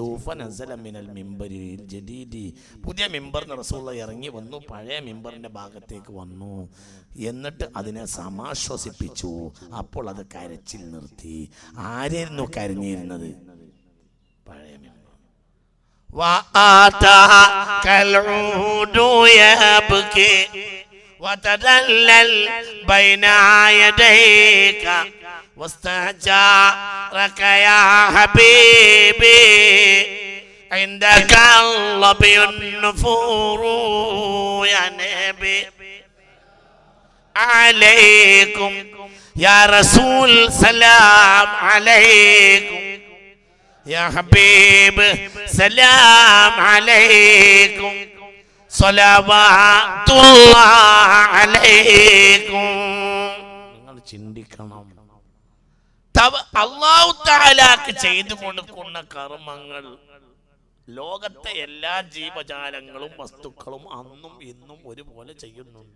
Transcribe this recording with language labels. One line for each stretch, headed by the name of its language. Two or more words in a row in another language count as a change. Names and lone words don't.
Arabic: فنزل من المنبر الجديد,
Malayalam: പുതിയ മിമ്പറിന് റസൂലുള്ളാഹി ഇറങ്ങി വന്നു, പഴയ മിമ്പറിന്റെ ഭാഗത്തേക്ക് വന്നു. എന്നിട്ട് അതിനെ സമാശ്വസിപ്പിച്ചു. അപ്പോൾ അത് കരച്ചിൽ നിർത്തി. ആരായിരുന്നു കരഞ്ഞിരുന്നത്? പഴയ മിമ്പർ.
Arabic: وتدلل بين يديك واستهجرك يا حبيبي عندك اللبي النفور يا نبي عليكم يا رسول سلام عليكم يا حبيب سلام عليكم
Malayalam: നിങ്ങൾ ചിന്തിക്കണം, അല്ലാഹു തആലക്ക് ചെയ്തു കൊടുക്കുന്ന കർമ്മങ്ങൾ ലോകത്തെ എല്ലാ ജീവജാലങ്ങളും വസ്തുക്കളും അന്നും ഇന്നും ഒരുപോലെ ചെയ്യുന്നുണ്ട്.